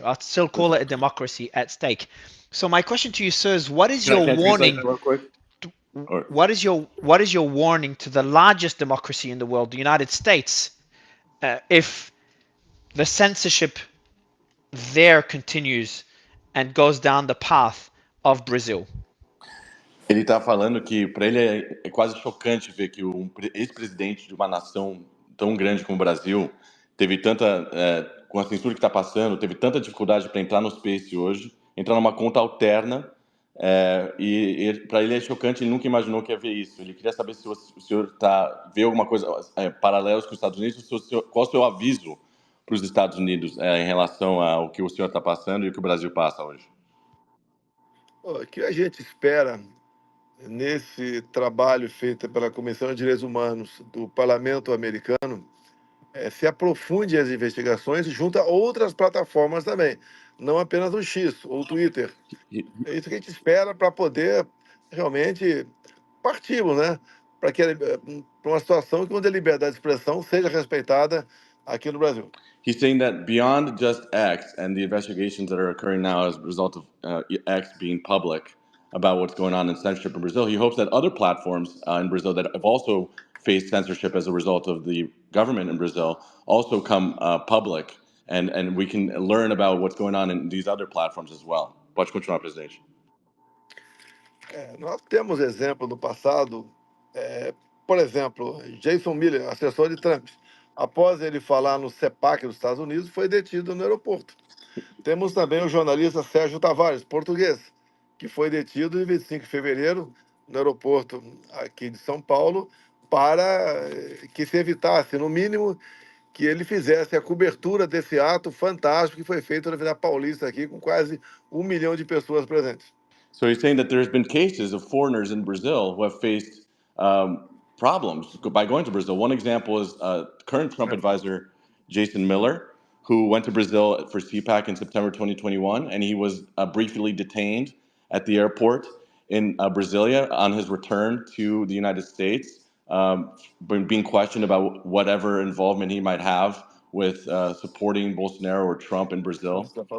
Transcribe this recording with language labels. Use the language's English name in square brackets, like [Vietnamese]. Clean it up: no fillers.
[English] I'll still call it a democracy at stake. So my question to you, sir, is what is your warning? What is your warning to the largest democracy in the world, the United States, if the censorship there continues and goes down the path of Brazil. [Portuguese] Ele está falando que para ele é quase chocante ver que um ex-presidente de uma nação tão grande como o Brasil teve tanta, com a censura que está passando, teve tanta dificuldade para entrar no Space hoje, entrar numa conta alterna, e para ele é chocante, ele nunca imaginou que ia ver isso. Ele queria saber se o senhor vê alguma coisa paralelos com os Estados Unidos, qual o seu aviso para os Estados Unidos em relação ao que o senhor está passando e o que o Brasil passa hoje. O que a gente espera nesse trabalho feito pela Comissão de Direitos Humanos do Parlamento Americano se aprofunde as investigações junto a outras plataformas também, não apenas o X ou o Twitter. É isso que a gente espera para poder realmente partirmos, né? Para uma situação onde a liberdade de expressão seja respeitada aqui no Brasil. [English] He's saying that beyond just X and the investigations that are occurring now as a result of X being public about what's going on in censorship in Brazil, he hopes that other platforms in Brazil that have also faced censorship as a result of the government in Brazil also come public, and we can learn about what's going on in these other platforms as well. [Portuguese] Pode continuar, presidente. Nós temos exemplo no passado, por exemplo, Jason Miller, assessor de Trump, após ele falar no CEPAC dos Estados Unidos, foi detido no aeroporto. Temos também o jornalista Sérgio Tavares, português, que foi detido em 25 de fevereiro no aeroporto aqui de São Paulo, para que se evitasse, no mínimo, que ele fizesse a cobertura desse ato fantástico que foi feito na Avenida Paulista aqui, com quase 1 milhão de pessoas presentes. [English] So he's saying that there's been cases of foreigners in Brazil who have faced problems by going to Brazil. One example is current Trump advisor Jason Miller, who went to Brazil for CPAC in September 2021, and he was briefly detained at the airport in Brasilia on his return to the United States, being questioned about whatever involvement he might have with supporting Bolsonaro or Trump in Brazil.